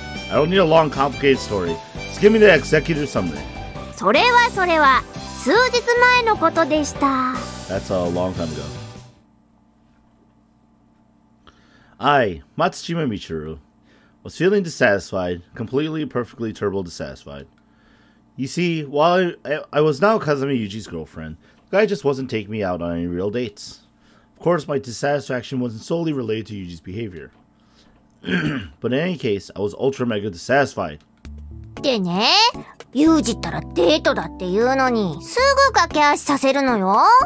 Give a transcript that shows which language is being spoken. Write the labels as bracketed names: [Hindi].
[English] I don't need a long, complicated story. Just give me the executive summary. [Japanese] それは数日前のことでした。 [English] That's a long time ago. I, Matsushima Michiru, was feeling dissatisfied, completely, perfectly turbo dissatisfied. You see, while I was now Kazami Yuji's girlfriend, the guy just wasn't taking me out on any real dates. Of course, my dissatisfaction wasn't solely related to Yuji's behavior. But in any case, I was ultra mega dissatisfied. [Japanese] でね、ユージったらデートだって言うのに、すぐ駆け足させるのよ。